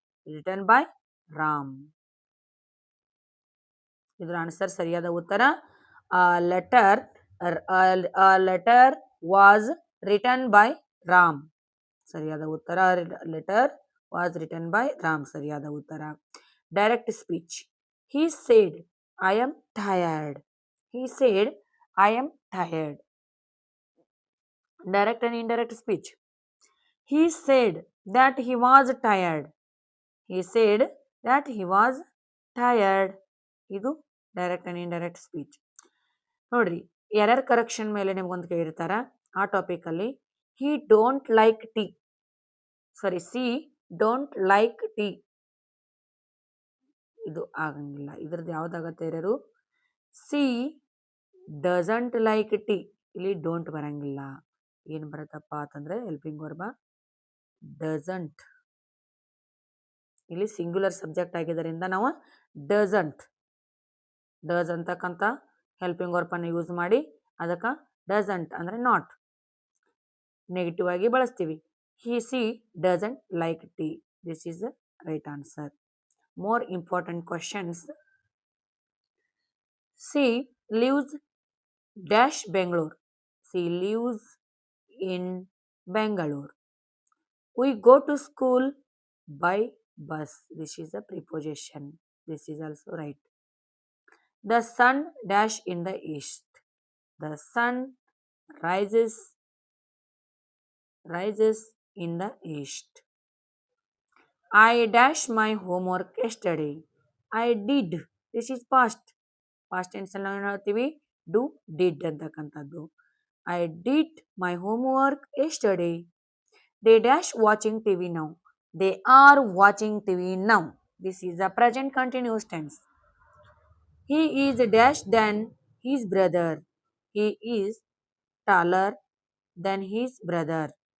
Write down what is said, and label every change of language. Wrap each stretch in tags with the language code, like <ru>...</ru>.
<en>Return by Ram.</en> <kn>ಇದ್ರ answer ಸರಿಯಾದ ಉತ್ತರ</kn> <en>Letter letter was return by Ram.</en> <kn>ಸರಿಯಾದ ಉತ್ತರ</kn> <en>Letter was return by Ram ಸರಿಯಾದ ಉತ್ತರ. Direct speech he said I am tired. He said I am tired. Direct and indirect speech. He said that he was tired. He said that he was tired. ಇದು direct and indirect speech.</en> <kn>ನೋಡ್ರಿ error correction ಮೇಲೆ ನಿಮ್ಗೊಂದು ಕೇಳಿರ್ತಾರ ಆ topic ಅಲ್ಲಿ</kn> <en>he don't like tea. Sorry she don't like tea.</en> <kn>ಇದು ಆಗಂಗಿಲ್ಲ. ಇದ್ರದ್ದು ಯಾವ್ದಾಗತ್ತೆ ಎರರು</kn> <en>She doesn't like tea.</en> <kn>ಇಲ್ಲಿ ಡೋಂಟ್ ಬರಂಗಿಲ್ಲ. ಏನ್ ಬರತ್ತಪ್ಪ ಅಂತಂದ್ರೆ ಹೆಲ್ಪಿಂಗ್ ವರ್ಬ ಡಸಂಟ್. ಇಲ್ಲಿ ಸಿಂಗ್ಯುಲರ್ ಸಬ್ಜೆಕ್ಟ್ ಆಗಿದ್ದರಿಂದ ನಾವು ಡಸಂಟ್ ಡಸ್ ಅಂತಕ್ಕಂಥ ಹೆಲ್ಪಿಂಗ್ ವರ್ಬ್ ಅನ್ನು ಯೂಸ್ ಮಾಡಿ ಅದಕ್ಕೆ ಡಸಂಟ್ ಅಂದ್ರೆ ನಾಟ್ ನೆಗೆಟಿವ್ ಆಗಿ ಬಳಸ್ತೀವಿ.</kn> <en>She doesn't like tea. This is the right answer. More important questions. She lives dash Bangalore. She lives in Bangalore. We go to school by bus. This is a preposition. This is also right. The sun dash in the east. The sun rises in the east. I dash my homework yesterday. I did. This is past.</en> <kn>Past tense ಅಲ್ಲಿ ನಾವು ಹೇಳ್ತೀವಿ do did ಅಂತಕ್ಕಂಥದ್ದು.</kn> <en>I did my homework yesterday. They dash watching TV now. They are watching TV now. This is a present continuous tense. He is dash than his brother. He is taller than his brother.</en>